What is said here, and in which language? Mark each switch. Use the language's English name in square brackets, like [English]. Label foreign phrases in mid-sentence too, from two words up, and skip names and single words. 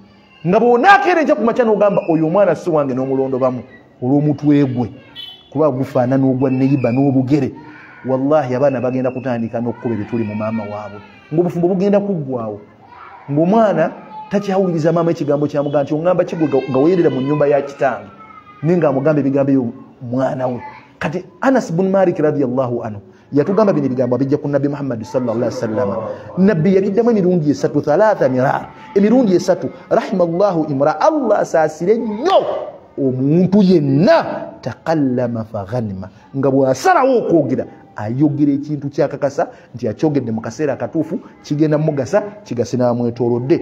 [Ganda] Nga bw'onaakeera enkya ku makya n'ogamba oyo omwana si wange n'omulondobamu olw'omutwe gwe kuba gufaanana ogwa neyiba n'obugere, wallahi abaana bagenda kutandika n'okkuba ebituli mu maama waabwe ng'obufumbo bugenda kuggwawo. Ng'omwana takyawuliriza maama ekigambo kyamugamba nti oŋŋamba kigwe nga weerera mu nnyumba ya kitange naye ng'amugamba ebigambo ebyo mwana we. Kati Anas ibn Malik [Arabic] رضي الله عنه [Ganda] yatugamba bino ebigambo abijja ku Nabbi Muhammad [Arabic] صلى الله عليه وسلم. [Ganda] Nabbi yabiddamu emirundi esatu, [Arabic] ثلاث مرار, [Ganda] emirundi esatu. [Arabic] رحم الله امرأ, [Ganda] Allah asaasire nnyo omuntu yenna [Arabic] تكلم فغنم, [Ganda] nga bw'asalawo okwogera ayogera ekintu kyakakasa nti akyogedde mu kaseera akatuufu kigenda mugasa kigase n'amwetoolodde.